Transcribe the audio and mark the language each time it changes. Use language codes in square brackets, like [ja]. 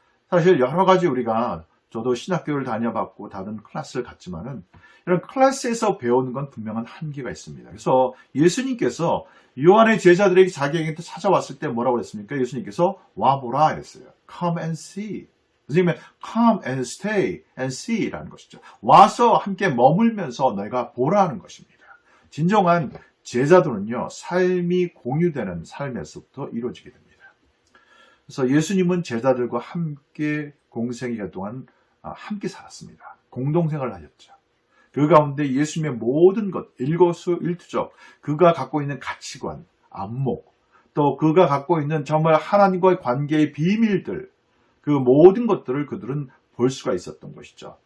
[ko] 사실 여러 가지 저도 신학교를 다녀봤고 다른 클래스를 갔지만은 이런 클래스에서 배우는 건 분명한 한계가 있습니다. 그래서 예수님께서 요한의 제자들에게 자기에게 찾아왔을 때 뭐라고 했습니까? 예수님께서 와보라 했어요. [en] Come and see. [ko] 선생님은 [en] come and stay and see [ko] 라는 것이죠. 와서 함께 머물면서 너희가 보라는 것입니다. 진정한 제자들은요, 삶이 공유되는 삶에서부터 이루어지게 됩니다. 그래서 예수님은 제자들과 함께 공생애가 동안 함께 살았습니다. 공동생활을 하셨죠. 그 가운데 예수님의 모든 것, 일거수일투족, 그가 갖고 있는 가치관, 안목, 또 그가 갖고 있는 정말 하나님과의 관계의 비밀들, 그 모든 것들을 그들은 볼 수가 있었던 것이죠.